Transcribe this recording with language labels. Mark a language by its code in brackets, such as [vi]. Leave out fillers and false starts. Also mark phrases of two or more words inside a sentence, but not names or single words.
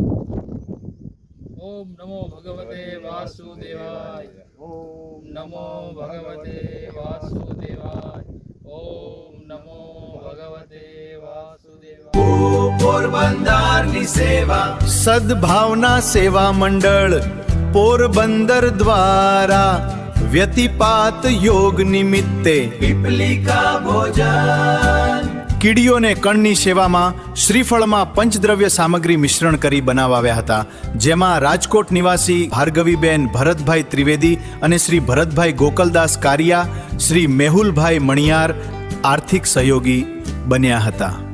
[sa] ओम नमो भगवते वासुदेवाय। ओम नमो भगवते वासुदेवाय। ओम नमो भगवते वासुदेवाय। [gu] પોરબંદરની સેવા સદભાવના સેવા મંડળ પોરબંદર દ્વારા વ્યતિપાત યોગ નિમિત્તે પીપલિકા ભોજન કીડીઓને કણની સેવામાં શ્રીફળમાં પંચદ્રવ્ય સામગ્રી મિશ્રણ કરી બનાવાવ્યા હતા, જેમાં રાજકોટ નિવાસી ભાર્ગવીબેન ભરતભાઈ ત્રિવેદી અને શ્રી ભરતભાઈ ગોકલદાસ કારિયા, શ્રી મેહુલભાઈ મણિયાર આર્થિક સહયોગી બન્યા હતા.